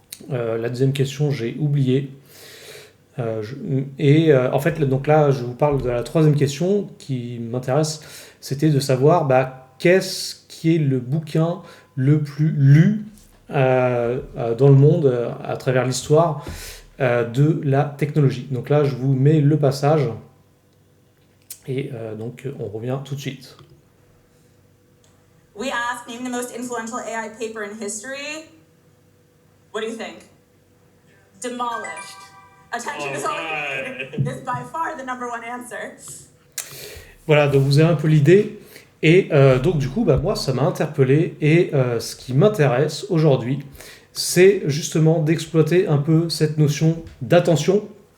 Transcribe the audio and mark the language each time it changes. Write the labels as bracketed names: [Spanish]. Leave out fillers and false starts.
[French] La deuxième question, j'ai oublié. En fait, donc là, je vous parle de la troisième question qui m'intéresse, c'était de savoir qu'est-ce qui est le bouquin le plus lu dans le monde à travers l'histoire de la technologie. Donc là, je vous mets le passage et donc on revient tout de suite. [English] We asked, name the most influential AI paper in history. What do you think? Demolished. Attention is by far the number one answer. [French] Voilà, donc vous avez un peu l'idée. Et donc du coup, moi, ça m'a interpellé. Et ce qui m'intéresse aujourd'hui, c'est justement d'exploiter un peu cette notion d'attention.